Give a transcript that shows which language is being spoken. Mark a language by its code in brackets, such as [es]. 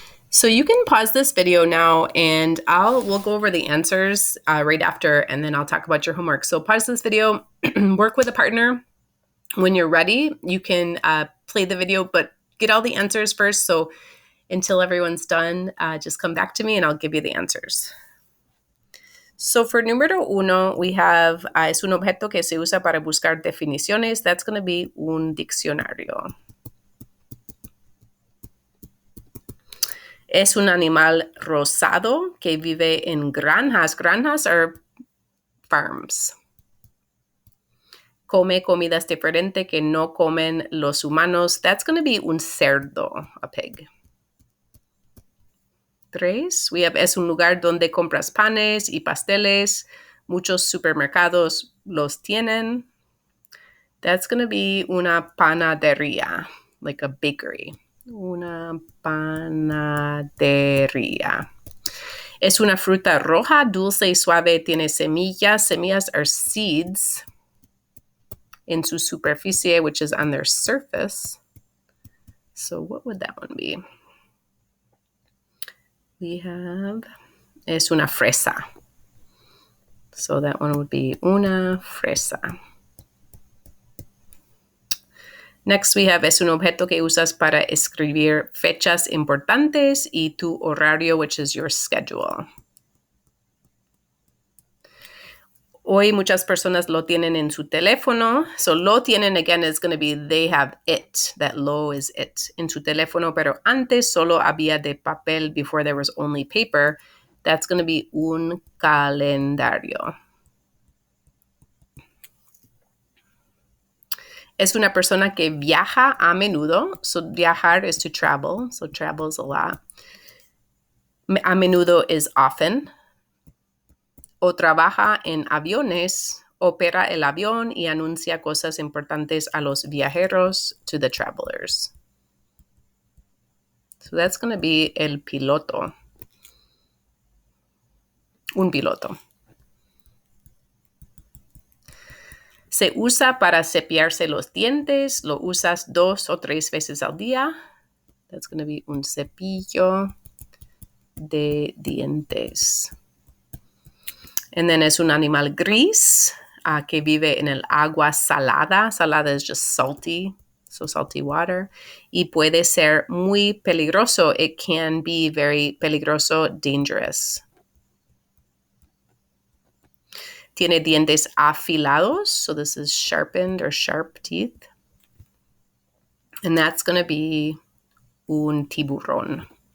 [en] So you can pause this video now and we'll go over the answers right after, and then I'll talk about your homework. So pause this video, work with a partner. When you're ready, you can play the video, but get all the answers first. So until everyone's done, just come back to me and I'll give you the answers. So for número 1, we have, [es] es un objeto que se usa para buscar definiciones. [en] That's going to be [es] un diccionario. Es un animal rosado que vive en granjas. [en] Granjas are farms. [es] Come comidas diferentes que no comen los humanos. [en] That's going to be [es] un cerdo, [en] a pig. [es] 3, [en] we have [es] es un lugar donde compras panes y pasteles. Muchos supermercados los tienen. [en] That's going to be [es] una panadería, [en] like a bakery. [es] Una panadería. Es una fruta roja, dulce y suave, tiene semillas. [en] Semillas are seeds in [es] su superficie, [en] which is on their surface. So what would that one be? We have, [es] es una fresa. [en] So that one would be [es] una fresa. [en] Next, we have, [es] es un objeto que usas para escribir fechas importantes y tu horario, [en] which is your schedule. [es] Hoy muchas personas lo tienen en su teléfono. [en] So [es] lo tienen, [en] again, is going to be they have it. That lo is it [es] en su teléfono. Pero antes solo había de papel [en] before there was only paper. That's going to be [es] un calendario. Es una persona que viaja a menudo. [en] So viajar is to travel. So travels a lot. [es] A menudo [en] is often. [es] O trabaja en aviones, opera el avión y anuncia cosas importantes a los viajeros, [en] to the travelers. So that's going to be [es] el piloto. Un piloto. Se usa para cepillarse los dientes. Lo usas 2 o 3 veces al día. [en] That's going to be [es] un cepillo de dientes. [en] And then [es] es un animal gris que vive en el agua salada. [en] Salada is just salty, so salty water. [es] Y puede ser muy peligroso. [en] It can be very peligroso, dangerous. [es] Tiene dientes afilados, [en] so this is sharpened or sharp teeth. And that's going to be [es] un tiburón.